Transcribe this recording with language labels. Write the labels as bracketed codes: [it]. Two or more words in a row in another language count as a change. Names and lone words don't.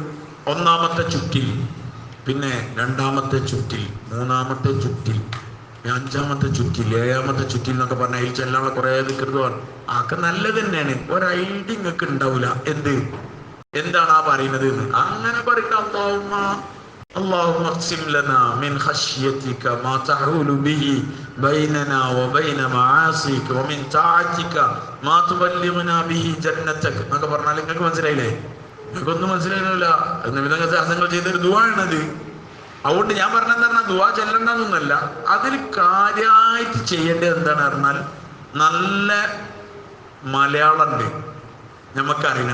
[ml] 1-ാമത്തെ ചുറ്റിൽ, പിന്നെ 2-ാമത്തെ ചുറ്റിൽ, 3-ാമത്തെ ചുറ്റിൽ, 5-ാമത്തെ ചുറ്റിൽ, 7-ാമത്തെ ചുറ്റിൽ എന്നൊക്കെ പറഞ്ഞാൽ അതിൽ ചെല്ലാനുള്ള കുറെ ദിക്റുകൾ ആക്കെ നല്ലത് തന്നെയാണ്. ഒരു ഐഡിയ നിങ്ങൾക്ക് ഉണ്ടാവില്ല എന്താണ് ആ പറയുന്നത് എന്ന്. അങ്ങനെ പറയുന്നത്, [ar] اللهم اقسم لنا من خشيتك ما تحول به بيننا وبين معاصيك ومن طاعتك ما تبلغنا به جنتك [ml] എന്നൊക്കെ പറഞ്ഞാൽ നിങ്ങൾക്ക് മനസ്സിലായില്ലേ? നിങ്ങൾക്കൊന്നും മനസ്സിലായില്ല. നിങ്ങൾ ചെയ്തൊരു ദുആ ആണത്. അതുകൊണ്ട് ഞാൻ പറഞ്ഞെന്താ, ദുആ ചെല്ലണ്ടെന്നൊന്നല്ല, അതിൽ കാര്യമായിട്ട് ചെയ്യേണ്ടത് എന്താണ് പറഞ്ഞാൽ, നല്ല മലയാളം ഉണ്ട്. നമുക്കറിയില്ല.